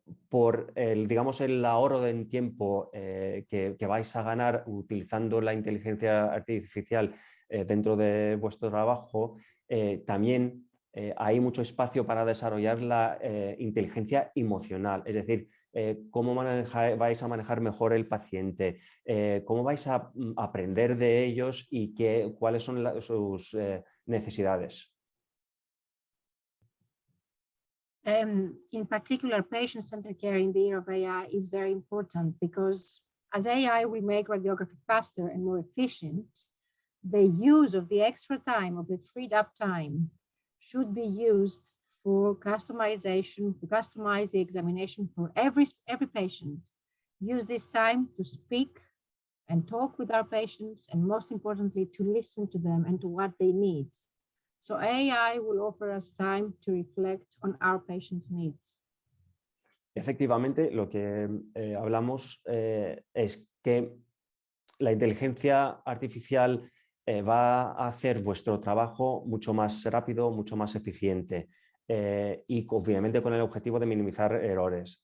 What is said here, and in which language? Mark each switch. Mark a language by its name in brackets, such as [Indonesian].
[Spanish] por el ahorro en tiempo que vais a ganar utilizando la inteligencia artificial dentro de vuestro trabajo, también hay mucho espacio para desarrollar la inteligencia emocional, es decir, cómo vais a manejar mejor el paciente, cómo vais a aprender de ellos y cuáles son sus necesidades. [English] In particular, patient-centered care in the era of AI is very important because as AI will make radiography faster and more efficient, the use of the extra time, of the freed up time, should be used for customization, to customize the examination for every patient. Use this time to speak and talk with our patients, and most importantly, to listen to them and to what they need. So AI will offer us time to reflect on our patients' needs. [Spanish] Efectivamente, lo que hablamos es que la inteligencia artificial va a hacer vuestro trabajo mucho más rápido, mucho más eficiente y obviamente con el objetivo de minimizar errores.